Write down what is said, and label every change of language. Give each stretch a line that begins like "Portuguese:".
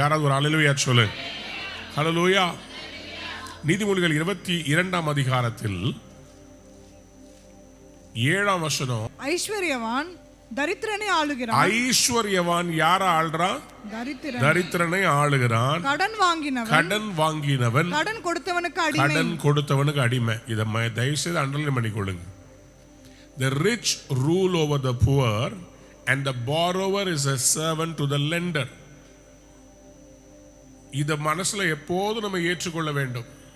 Tamil: யாராவது ஒரு அல்லேலூயா சொல்லு. ஹல்லேலூயா. நீதிமொழிகள் 22ஆம் அதிகாரத்தில் 7ஆம் வசனம், ஐஸ்வர்யவான் தரித்திரனை ஆளுகிறான். ஐஸ்வர்யவான் யார ஆள்றான்? தரித்திரனை ஆளுகிறான். கடன் வாங்கினவன் கடன் கொடுத்தவனுக்கு அடிமை. இதை தயவு செய்து அண்டர்லைன் பண்ணிக்கொள்ளுங்க.
English: The rich rule over the poor and the borrower is a servant to the lender.
Tamil: இத மனசுல எப்போதும் நம்ம ஏற்றுக்கொள்ள வேண்டும்.